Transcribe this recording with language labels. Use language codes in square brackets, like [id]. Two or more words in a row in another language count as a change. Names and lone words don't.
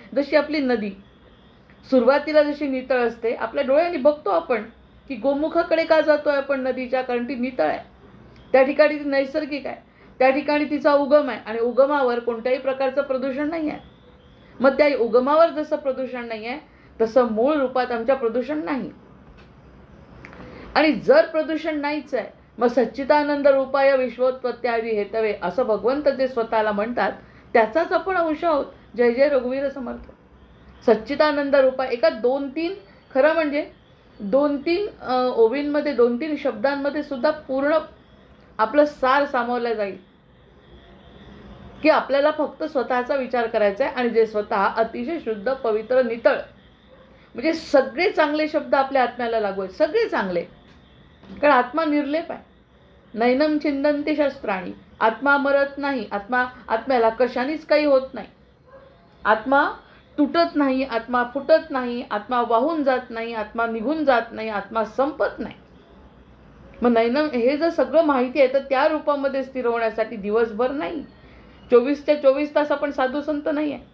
[mr] जशी आपली नदी सुरुवातीला जशी नितळ असते, आपल्या डोळ्यांनी बघतो आपण की गोमुखाकडे का जातोय आपण नदीच्या, कारण ती नितळ आहे, त्या ठिकाणी ती नैसर्गिक आहे, त्या ठिकाणी तिचा उगम आहे आणि उगमावर कोणत्याही प्रकारचं प्रदूषण नाही आहे. मग त्या उगमावर जसं प्रदूषण नाही आहे तसं मूळ रूपात आमच्या प्रदूषण नाही. आणि जर प्रदूषण नाहीच आहे मग [sa] सच्चिदानंद रूपाय विश्वोत्पत्त्यादी हेतवे [mr] असं भगवंत जे स्वतःला म्हणतात त्याचाच आपण अंश आहोत. जय जय रघुवीर समर्थ. [sa] सच्चिदानंद रूपाय [mr] एका 2-3 खरं म्हणजे 2-3 ओवींमध्ये 2-3 शब्दांमध्ये सुद्धा पूर्ण आपलं सार सामावलं जाईल की आपल्याला फक्त स्वतःचा विचार करायचा आहे. आणि जे स्वतः अतिशय शुद्ध पवित्र नितळ, म्हणजे सगळे चांगले शब्द आपल्या आत्म्याला लागू आहेत, सगळे चांगले, कारण आत्मा निर्लेप आहे. [sa] नैनम छिंदंती शस्त्राणी, [mr] आत्मा मरत नाही, आत्म्याला कशानेच काही होत नाही, आत्मा तुटत नाही, आत्मा फुटत नाही, आत्मा वाहून जात नाही, आत्मा निघून जात नाही, आत्मा संपत नाही. मग नैनम हे जर सगळं माहिती आहे तर त्या रूपामध्ये स्थिर होण्यासाठी दिवसभर नाही, 24च्या 24 तास आपण साधू संत नाही आहे.